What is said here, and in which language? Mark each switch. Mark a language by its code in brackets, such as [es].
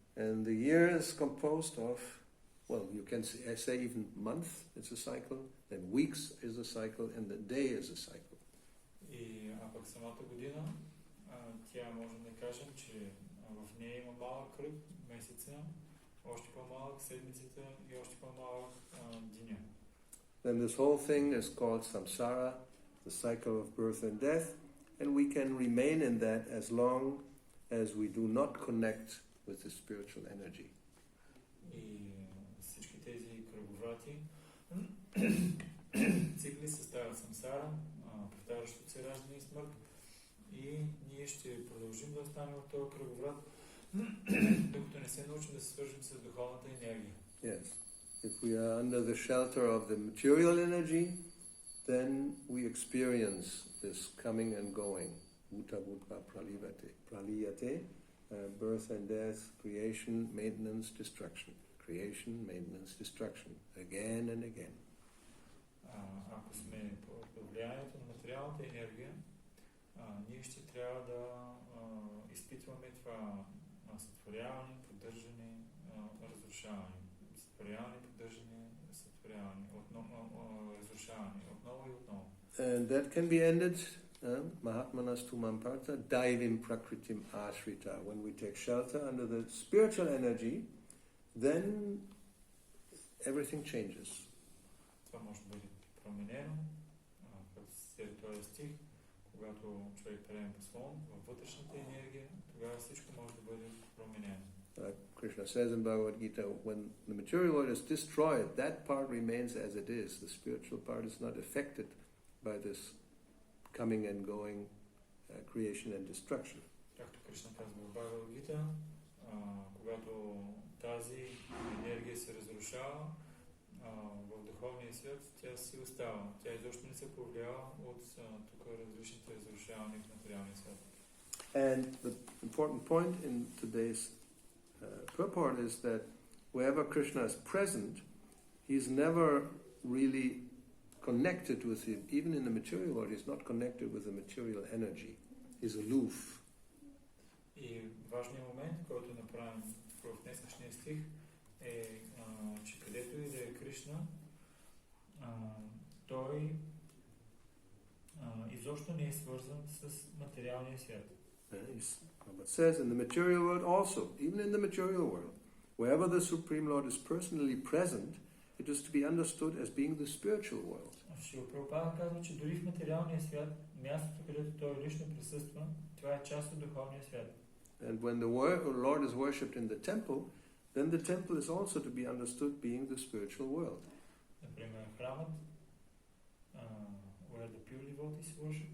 [en] And the year is composed of, well, you can say even month is a cycle, then weeks is a cycle, and the day is a cycle. [bg] И пък самата година, тя можем да кажем, че в нея има малък кръг, месеца, още по-малък седмицата и още по-малък деня. [en] Then this whole thing is called samsara, the cycle of birth and death, and we can remain in that as long as we do not connect with the spiritual energy. [bg] И всички тези кръговрати цикли съставят самсара, повтарящото се раждане и смърт, и ние ще продължим да останем в този кръговрат, докато не се научим да се свържим с духовната енергия. [en] Yes. If we are under the shelter of the material energy, then we experience this coming and going. [sa] Bhuta bhuta praliyate, [en] birth and death, creation, maintenance, destruction. Creation, maintenance, destruction. Again and again. [bg] Ако сме под влиянието на материалната енергия, ние ще трябва да изпитваме това сътворяване, поддържане, разрушаване. Сътворяване, поддържане, сътворяване, разрушаване, отново и отново. [en] And that can be ended, [sa] Mahatmanas Tumam Partha, Daivim Prakritim Ashrita. [en] When we take shelter under the spiritual energy, then everything changes. [bg] Това може да бъде променено, като се този стих, когато човек приеме послон във вътрешната енергия, тогава всичко може да бъде променено. [en] Krishna says in Bhagavad Gita, when the material world is destroyed, that part remains as it is. The spiritual part is not affected by this coming and going, creation and destruction. [bg] Както Кришна казва в Бхагавад Гита, когато тази енергия се разрушава в духовния свят, тя си остава. Тя изобщо не се повлиява от тук различните разрушавания в материалния свят. [en] And the important point in today's purport is that wherever Krishna is present, he's never really connected with him. Even in the material world, he's not connected with the material energy. He's aloof. [bg] И важният момент, който направим в днешния стих е, че където и да е Кришна, той изобщо не е свързан с материалния свят. [en] But says in the material world also, even in the material world, wherever the Supreme Lord is personally present, it is to be understood as being the spiritual world. [bg] Шрила Прабхупада казва, че дори в материалния свят, мястото, където той лично присъства, това е част от духовния свят. [en] And when the Lord is worshipped in the temple, then the temple is also to be understood being the spiritual world. [bg] Например, храмът, [en] where the pure devotees worship?